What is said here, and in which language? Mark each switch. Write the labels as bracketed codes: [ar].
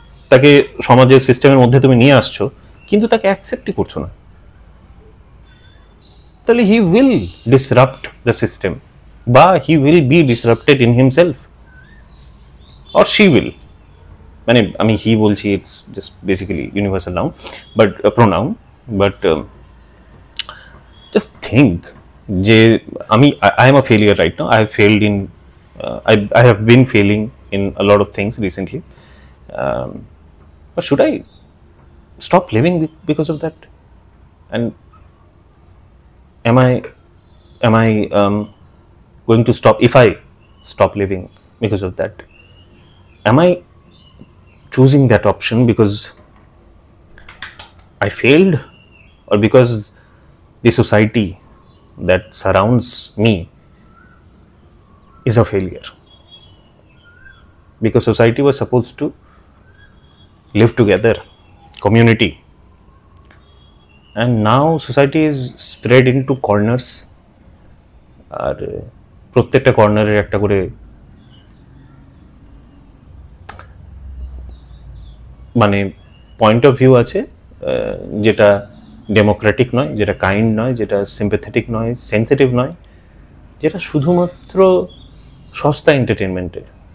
[bn] তাকে সমাজের সিস্টেমের মধ্যে তুমি নিয়ে আসছো, কিন্তু তাকে অ্যাকসেপ্টই করছো না, তাহলে [en] He will disrupt the system, বা he will be disrupted in himself, or she will. [bn] মানে আমি হি বলছি, [en] It's just basically universal noun, but pronoun, but just think যে I am a failure right now. I have failed in I have been failing in a lot of things recently, but should I stop living because of that? And am I going to stop? If I stop living because of that, am I choosing that option because I failed, or because the society that surrounds me is a failure? Because society was supposed to live together, community, and now society is spread into corners, [bn] আর প্রত্যেকটা কর্নারের একটা করে মানে point of view আছে, যেটা Democratic নয়, যেটা kind নয়, যেটা সিম্প্যাথেটিক নয়, সেন্সিটিভ নয়, যেটা শুধুমাত্র সস্তা এন্টারটেনমেন্টের।